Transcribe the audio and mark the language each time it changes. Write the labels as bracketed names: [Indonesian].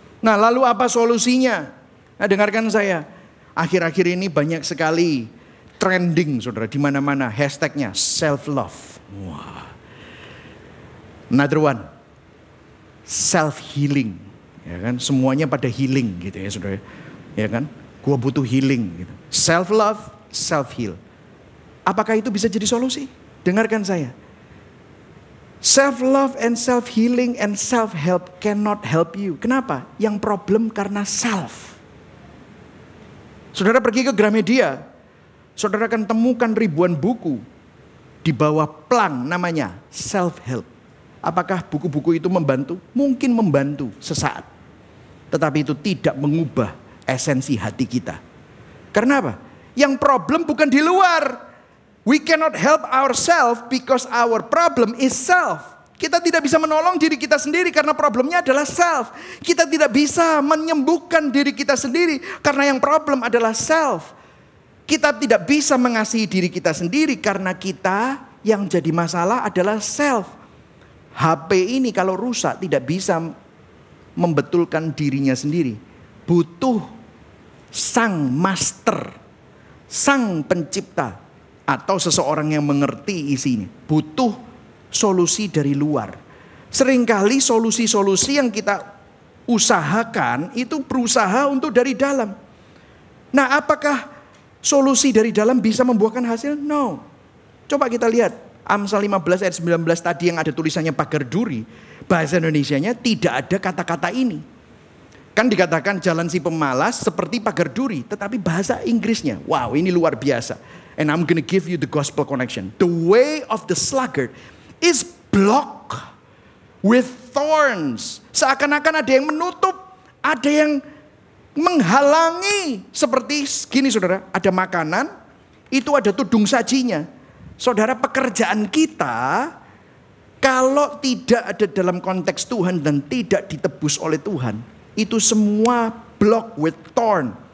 [Indonesian] Nah, lalu apa solusinya? Nah, dengarkan saya. Akhir-akhir ini banyak sekali trending, saudara, di mana-mana hashtagnya self love. Wah. [English] Another one, self healing, [Indonesian] ya kan? Semuanya pada healing gitu ya, saudara, ya kan? Gua butuh healing gitu. Self love, self heal. Apakah itu bisa jadi solusi? Dengarkan saya. [English] Self love and self healing and self help cannot help you. [Indonesian] Kenapa? Yang problem karena self. Saudara pergi ke Gramedia, saudara akan temukan ribuan buku di bawah plang namanya self-help. Apakah buku-buku itu membantu? Mungkin membantu sesaat. Tetapi itu tidak mengubah esensi hati kita. Karena apa? Yang problem bukan di luar. [English] We cannot help ourselves because our problem is self. [Indonesian] Kita tidak bisa menolong diri kita sendiri karena problemnya adalah self. Kita tidak bisa menyembuhkan diri kita sendiri karena yang problem adalah self. Kita tidak bisa mengasihi diri kita sendiri karena kita yang jadi masalah adalah self. HP ini kalau rusak tidak bisa membetulkan dirinya sendiri. Butuh sang master, sang pencipta atau seseorang yang mengerti isinya. Butuh solusi dari luar. Seringkali solusi-solusi yang kita usahakan itu berusaha untuk dari dalam. Nah, apakah solusi dari dalam bisa membuahkan hasil? No. Coba kita lihat Amsal 15 ayat 19 tadi yang ada tulisannya pagar duri. Bahasa Indonesianya tidak ada kata-kata ini. Kan dikatakan jalan si pemalas seperti pagar duri. Tetapi bahasa Inggrisnya, wow, ini luar biasa. [English] And I'm gonna give you the gospel connection. The way of the sluggard is blocked with thorns. [Indonesian] Seakan-akan ada yang menutup, ada yang menghalangi. Seperti gini saudara, ada makanan, itu ada tudung sajinya. Saudara, pekerjaan kita kalau tidak ada dalam konteks Tuhan dan tidak ditebus oleh Tuhan, itu semua [English] block with thorn.